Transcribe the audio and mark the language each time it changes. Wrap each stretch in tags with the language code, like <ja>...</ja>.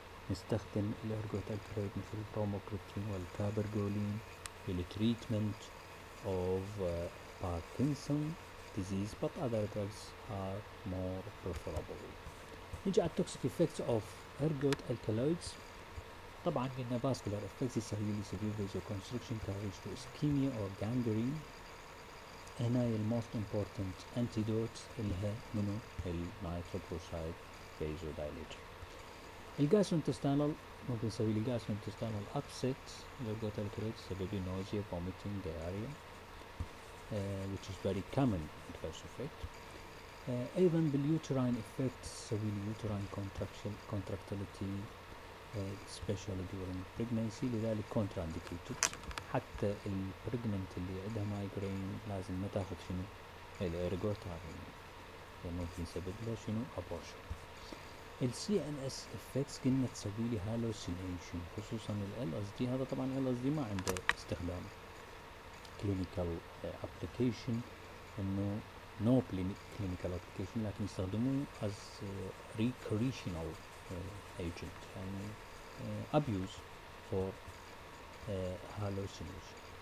<ar>نستخدم الإرجوت الكالويد مثل البروموكريبتين والكابرجولين في</ar> <en>treatment of Parkinson disease, but other drugs are more preferable.</en> <ar>نجي على</ar> <en>toxic effects of ergot alkaloids.</en> <ar>طبعا قلنا</ar> <en>vascular effects يسوي severe vasoconstriction can reach to ischemia or gangrene.</en> <ar>هنا most important antidote لها منو؟ النيتروبروسايد vasodilator. الجاستروintestinal ممكن يسوي لي</ar> <en>gastrointestinal upset. الإرجوت alkaloids يسبب لي nausea, vomiting, diarrhea, which is very common adverse effect.</en> <ar>أيضا</ar> <en>بالuterine effects</en> <ar>يسوي لي</ar> <en>uterine contractility especially during pregnancy.</en> <ar>لذلك contraindicated. حتى البريجننت اللي عندها مايجرين لازم ما تاخذ شنو؟ الإرجوت لأنه ممكن يسبب لها شنو؟ abortion.</ar> <en>CNS effects</en> <ar>قلنا تسوي لي hallucination خصوصا LSD. هذا طبعا LSD ما عنده استخدام</ar> <en>clinical application،</en> <ar>انه</ar> <en>no clinical application،</en> <ar>لكن يستخدموه</ar> <en>as recreational agent</en> <ar>يعني</ar> <en>abuse for hallucination.</en>